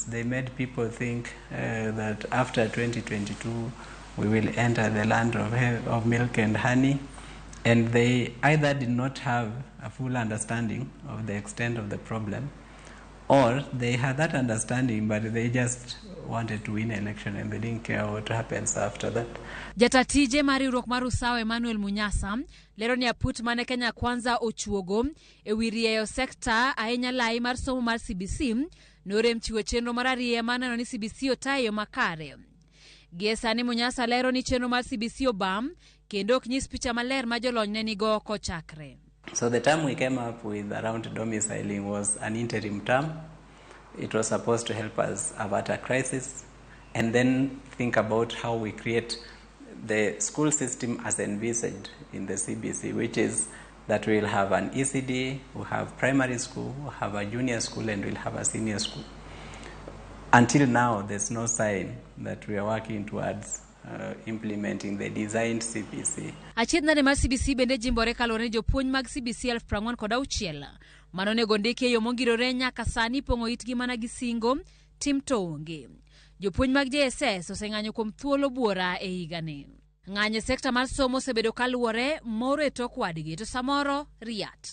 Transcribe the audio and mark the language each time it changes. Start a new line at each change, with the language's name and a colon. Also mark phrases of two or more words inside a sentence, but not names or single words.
English: They made people think that after 2022 we will enter the land of milk and honey, and they either did not have a full understanding of the extent of the problem, or they had that understanding but they just wanted to win election and they didn't care what happens after that.
Luo (Kenya and Tanzania): Jatatije mar riwruok mar Usawa Emmanuel Munyasa lero ni aput mane Kenya Kwanza ochuogo e wi rieyo sekta ahinya lai mar somo mar CBC norem chiwo chenro mar ariyo maneno ni CBC otayo makare. Gie sani Munyasa lero ni chenro mar CBC obam kendo ok nyis picha maler ma jolony ne nigo kochakre.
English: So the term we came up with around domiciling was an interim term. It was supposed to help us avert a crisis and then think about how we create the school system as envisaged in the CBC, which is that we'll have an ECD, we'll have primary school, we'll have a junior school, and we'll have a senior school. Until now, there's no sign that we are working towards implementing the designed CBC.
Luo (Kenya and Tanzania): Achiedh nade mar CBC bende jimbore kaluwore ni jopuonj mag CBC 46,000 manonego ndiki e yo mongirore nyaka sani pong'o itgi mana gi singo tim to onge. Jopuonj mag JSS oseng'anyo kuom thuolo buora e higani. Ng'anyo sekta mar somo osebedo kaluwore moro e tok wadgi to samoro riat.